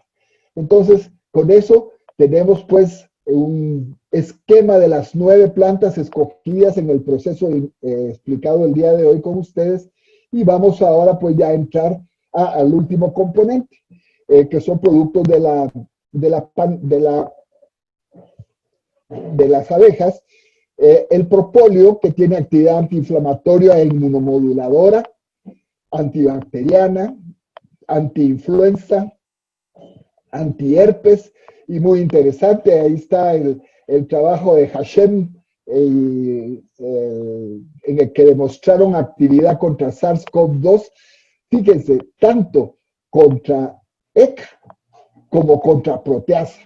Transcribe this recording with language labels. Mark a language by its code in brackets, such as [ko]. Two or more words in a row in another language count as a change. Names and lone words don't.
[es] Entonces, con eso tenemos pues un esquema de las 9 plantas escogidas en el proceso explicado el día de hoy con ustedes, y vamos ahora pues ya a entrar al último componente, que son productos de las abejas. El propóleo, que tiene actividad antiinflamatoria e inmunomoduladora, antibacteriana, antiinfluenza, antiherpes, y muy interesante, ahí está el trabajo de Hashem, en el que demostraron actividad contra SARS-CoV-2, fíjense, tanto contra ECA como contra proteasa.